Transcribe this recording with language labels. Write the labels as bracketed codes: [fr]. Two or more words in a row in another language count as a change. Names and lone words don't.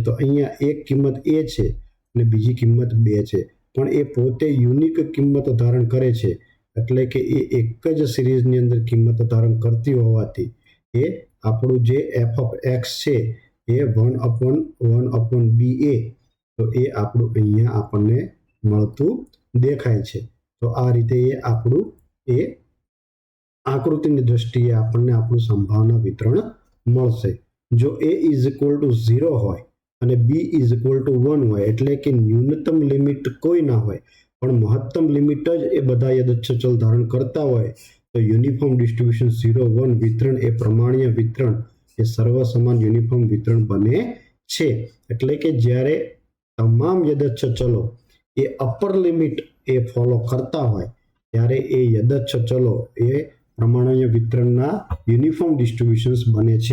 [gu] તો અહીંયા એક કિંમત એ છે અને બીજી કિંમત 2 છે પણ એ પોતે યુનિક કિંમતો ધારણ કરે છે એટલે કે એ એક જ સિરીઝની અંદર કિંમતો ધારણ કરતી હોવાથી એ આપણું જે [en] f of x [gu] છે એ 1/1 ba તો એ આપણું અહીંયા આપણને મળતું દેખાય છે. તો આ રીતે એ આપણું એ આકૃતિની દ્રષ્ટિએ આપણને આપણું સંભાવના વિતરણ મળશે. જો [en] a is equal to 0 [gu] હોય અને [en] b is equal to 1 [gu] હોય એટલે કે ન્યૂનતમ લિમિટ કોઈ ના હોય પણ મહત્તમ લિમિટ જ એ બધા યદચ્છ ચલ ધારણ કરતા હોય તો [en] uniform distribution [gu] 0 1 વિતરણ એ પ્રમાણીય વિતરણ એ સર્વસમાન યુનિફોર્મ વિતરણ બને છે. એટલે કે જ્યારે તમામ યદચ્છ ચલો એ [en] upper limit [gu] એ ફોલો કરતા હોય ત્યારે એ યદચ્છ ચલો એ પ્રમાણીય વિતરણના [en] uniform distributions [gu] બને છે.